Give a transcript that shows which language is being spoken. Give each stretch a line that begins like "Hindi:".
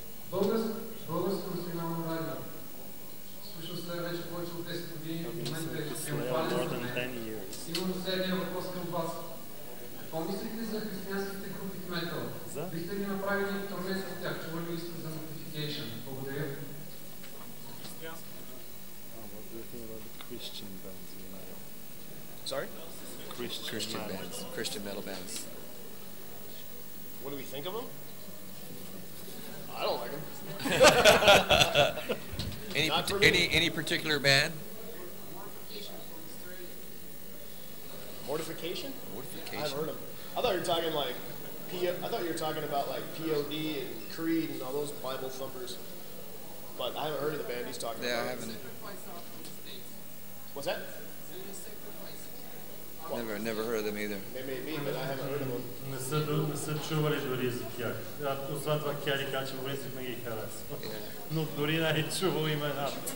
Bulgarian: Българско национално радио. Слушал Slayer вече повече от 10 години, в момента е triumphален. Имам следния въпрос към вас. Какво мислите за християнските групи в метал? Бихте ли направили турне с тях? Чували ли сте за Notification? Благодаря.
English: What do you think about the Christian bands in metal? Sorry? Christian bands, Christian metal bands. What do we think of them? I don't like them. Any particular band? Mortification? Mortification. I've heard them. I thought you were talking like I thought you were talking about like POD and Creed and all those Bible thumpers. But I haven't heard of the band he's talking about. Yeah, I haven't. What's that? Never heard of them either. They may be, but I haven't heard of them.
Bulgarian: Не са чували дори за тях. Освен това Кери каза, че принцип не ги харесва. Но дори не е чувал имената.